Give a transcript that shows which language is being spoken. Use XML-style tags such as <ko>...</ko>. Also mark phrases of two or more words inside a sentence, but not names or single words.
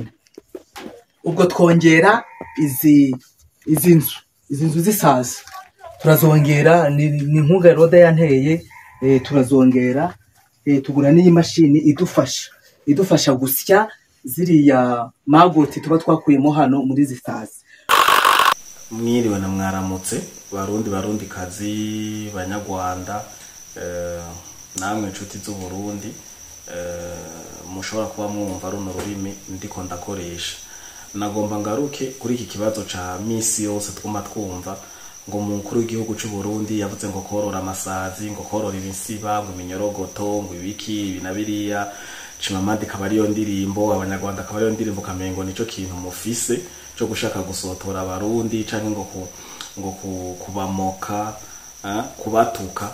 <rw>Ubwo twongera izi nzu z'isazi turazongera, ni inkunga Roda yanteye, turazongera tugura n'iyi mashini idufasha gusya ziriya magoti tuba twakuyemo hano muri zisazi.</rw> <rn>Mwiriwe na mwaramutse barundi kazi banyarwanda, namwe inshuti z'u Burundi, mushobora kuba mwumva runo rurimi ndiko ndakoresha. Nagomba ngaruke kuri iki kibazo ca misi yose twuma twumva ngo umukuru w'igihugu cy'u Burundi yavuze ngo korora amasazi, ngo korora ibisiba, ngo iminyorogoto, ngo ibiki binabiriya, Chimamadi kabariyo ndirimbo, abanyarwanda kabariyo ndirimbo, kamengo nico kintu mufise cyo gushaka gusotora abarundi canke ngo kubamoka, kubatuka.</rn>